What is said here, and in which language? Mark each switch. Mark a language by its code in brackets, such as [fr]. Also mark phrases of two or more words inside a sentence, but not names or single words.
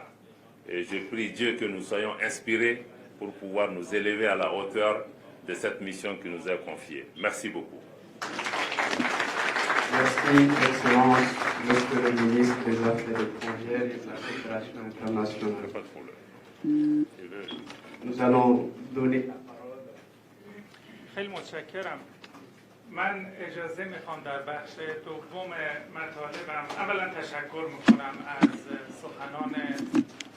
[fr] Et je prie Dieu que nous soyons inspirés pour pouvoir nous élever à la hauteur de cette mission qui nous est confiée. Merci beaucoup. Merci, Excellence, Monsieur le ministre des Affaires étrangères et de la coopération internationale. Pas de problème. Nous allons donner la parole. [fa] خیلی متشکرم. من اجازه میخوام در بخش دوم مطالبم اولا تشکر میکنم از سخنان